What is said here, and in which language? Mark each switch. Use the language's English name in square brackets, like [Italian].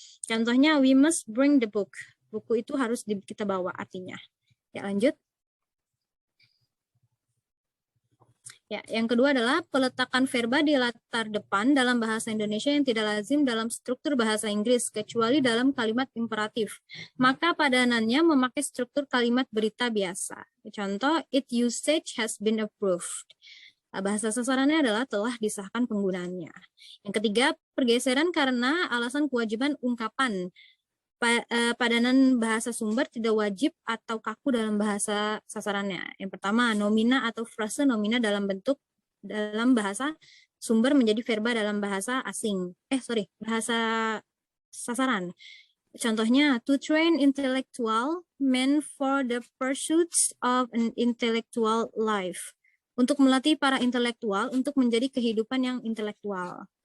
[Indonesian] Contohnya, [English] we must bring the book. [Indonesian] Buku itu harus kita bawa artinya. Ya, lanjut. Ya, yang kedua adalah peletakan verba di latar depan dalam bahasa Indonesia yang tidak lazim dalam struktur bahasa Inggris, kecuali dalam kalimat imperatif. Maka padanannya memakai struktur kalimat berita biasa. Contoh, [English] its usage has been approved. [Indonesian] Bahasa sasarannya adalah telah disahkan penggunaannya. Yang ketiga, pergeseran karena alasan kewajiban ungkapan. Padanan bahasa sumber tidak wajib atau kaku dalam bahasa sasarannya. Yang pertama, nomina atau frase nomina dalam bahasa sumber menjadi verba dalam bahasa asing. Bahasa sasaran. Contohnya, [English] to train intellectual men for the pursuits of an intellectual life. [Indonesian] Untuk melatih para intelektual untuk menjadi kehidupan yang intelektual.